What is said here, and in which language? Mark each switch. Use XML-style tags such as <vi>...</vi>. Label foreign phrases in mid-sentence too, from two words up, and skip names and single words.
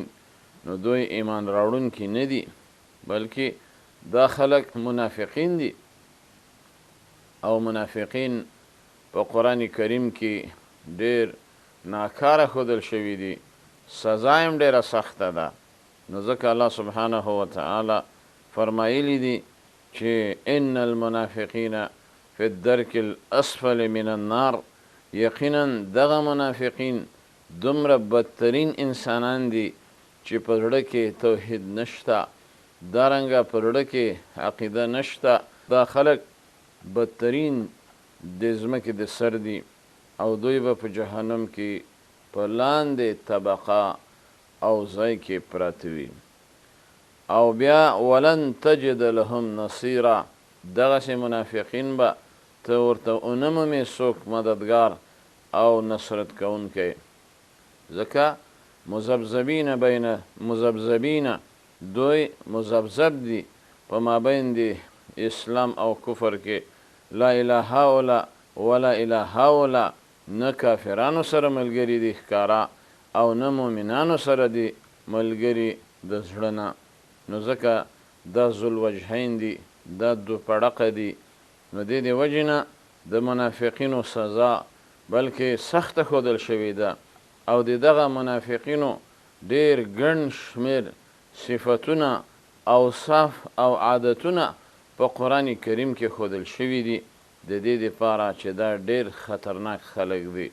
<ps>نو دوی ایمان راوړونکي نه دي، بلکې دا خلک منافقین دي او منافقین په قرآن کریم کې ډېر ناکاره ښودل شوي دي، سزا هم ډېره سخته ده. نو ځکه الله</ps> <ar>سبحانه وتعالی</ar> <ps>فرمایلی دي چې</ps> <ar>ان المنافقین فی الدرک الاسفل من النار.</ar> <ps>یقینا دغه منافقین دومره بدترین انسانان دي چې په زړه کې توحید نشته، دارنګه په زړه کې عقیده نشته. دا خلک بدترین د ځمکې د سر دي او دوی به په جهنم کې په لاندې طبقه او ځای کې پراته وي. او بیا</ps> <ar>ولن تجد لهم نصیرا.</ar> <ps>دغسې منافقین به ته ورته ونه مومې څوک مددګار او نصرت کوونکی، ځکه</ps> <ar>مذبذبین بین مذبذبین،</ar> <ps>دوی مذبذب دي په مابین د اسلام او کفر کې.</ps> <ar>لا اله هؤلاء ولا اله هؤلاء،</ar> <ps>نه کافرانو سره ملګري دي ښکارا او نه مؤمنانو سره دي ملګري د زړه نه. نو ځکه دا ذوالوجهین دي، دا دو پړقه دي. نو د دې وجې نه د منافقینو سزا بلکې سخته ښودل شوې ده، او د دغه منافقینو ډېر ګڼ شمېر صفتونه، اوصاف او عادتونه په قرآن کریم کې ښودل شوي دي، د دې دپاره چې دا ډېر خطرناک خلک دي.</ps>